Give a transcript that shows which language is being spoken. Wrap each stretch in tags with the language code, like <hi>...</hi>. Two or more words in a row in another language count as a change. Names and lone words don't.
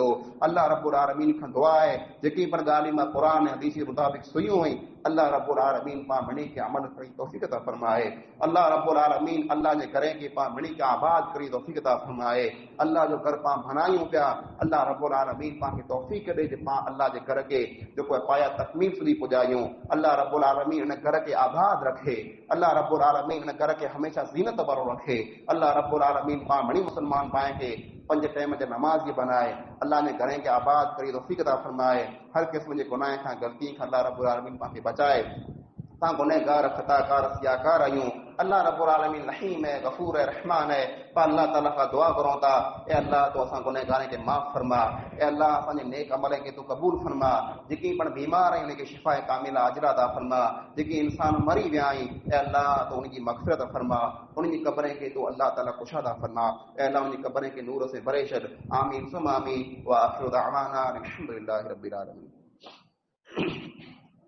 <ar>الله رب العالمين</ar> <sd>खां दुआ आहे जेकी पण ॻाल्हि मां क़ुरान ऐं हदीस जे मुताबिक़ सुनियूं हुई,</sd> <ar>الله رب العالمين</ar> <sd>पाण मणी के अमल करी तौफ़ीक़ अता फरमाए।</sd> <ar>الله رب العالمين</ar> <sd>अल्लाह जे घर के पाण मणी के आबाद करी तौफ़ीक़ अता फरमाए। अल्लाह जो घर पाण बनायूं पिया,</sd> <ar>الله رب العالمين</ar> <sd>पाण खे तौफ़ीक़ ॾे जे पाण अल्लाह जे घर के जेको आहे पाया तकमील सुधी पुॼायूं।</sd> <ar>الله رب العالمين</ar> <sd>इन घर के आबाद रखे।</sd> <ar>الله رب العالمين</ar> <sd>इन घर के हमेशा ज़ीनत वारो रखे।</sd> <ar>الله رب العالمين</ar> <sd>पाण मणी मुसलमान पाए के 5 टाइम जे नमाज़ी बनाए। अल्लाह ने घरें के आबाद करी तौफ़ीक़ अता फरमाए। हर क़िस्म जे गुनाह खां, ग़लती खां</sd> <ar>الله رب العالمين</ar> <sd>पाण खे बचाए। तां गुनहगार, खताकार, सियाकार आहियूं।</sd> <ar>الله رب العالمين</ar> <sd>रहीम है, गफूर है, रहमान है। पा</sd> <ar>الله تعالى</ar> <sd>का दुआ करूं था, ए अल्लाह तो असां गुनहगारनि खे माफ़ फरमा। ए अल्लाह असांजे नेक अमल खे तू क़बूल फरमा। जेकी पण बीमार आहिनि उनखे शिफ़ाए कामिला अजरा अता फरमा। जेके इंसान मरी विया आहिनि, ए अल्लाह तो उनकी मग़फ़िरत फरमा, उनकी कब्रें खे तू</sd> <ar>الله تعالى</ar> <sd>कुशादा फरमा। ए अल्लाह उनकी कब्रें खे नूर से भरे छॾ।</sd> <ar>آمين ثم آمين. وآخر دعوانا أن الحمد لله رب العالمين.</ar>